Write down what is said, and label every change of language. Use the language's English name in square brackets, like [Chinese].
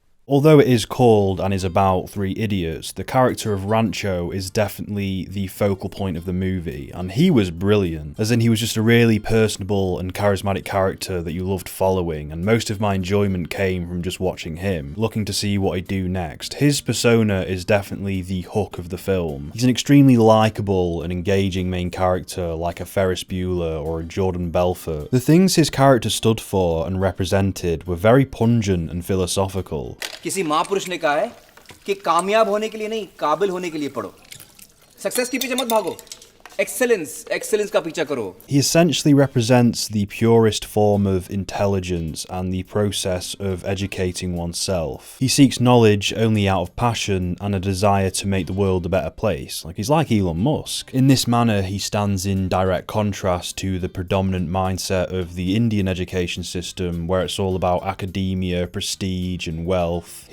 [English] Although it is called and is about three idiots, the character of Rancho is definitely the focal point of the movie, and he was brilliant, as in he was just a really personable and charismatic character that you loved following, and most of my enjoyment came from just watching him, looking to see what he'd do next. His persona is definitely the hook of the film. He's an extremely likeable and engaging main character like a Ferris Bueller or a Jordan Belfort. The things his character stood for and represented were very pungent and philosophical. [Hindi] किसी महापुरुष ने कहा है कि कामयाब होने के लिए नहीं, काबिल होने के लिए पढ़ो। सक्सेस के पीछे मत भागो। Excellence का पीछा करो. [English] He essentially represents the purest form of intelligence and the process of educating oneself. He seeks knowledge only out of passion and a desire to make the world a better place. He's like Elon Musk. In this manner, he stands in direct contrast to the predominant mindset of the Indian education system, where it's all about academia, prestige, and wealth.